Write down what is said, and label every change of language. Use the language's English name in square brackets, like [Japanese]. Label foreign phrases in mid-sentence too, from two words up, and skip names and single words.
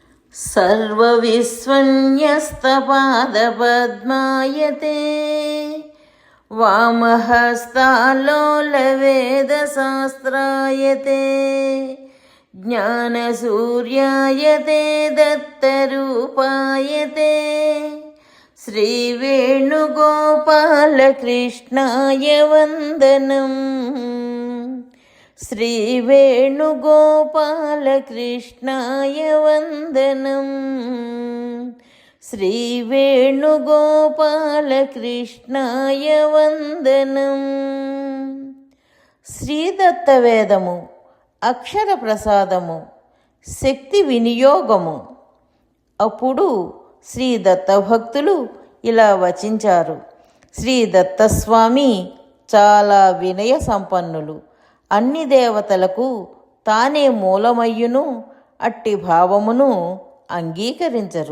[Sanskrit] सर्वविस्वन्यस्तपादपद्मायते वामहस्तालोलवेदशास्त्रायते ज्ञानसूर्यायते दत्तरूपायते श्रीवेणुगोपालकृष्णाय वन्दनम्। श्रीवेणुगोपालकृष्णाय वन्दनम्। श्रीवेणुगोपालकृष्णाय वन्दनम्। [Telugu] శ్రీదత్తవేదము అక్షర ప్రసాదము, శక్తి వినియోగము. అప్పుడు శ్రీ దత్తభక్తులు ఇలా వచించారు: శ్రీ దత్తస్వామి చాలా వినయ సంపన్నులు, అన్ని దేవతలకు తానే మూలమయ్యును, అట్టి భావమును అంగీకరించరు.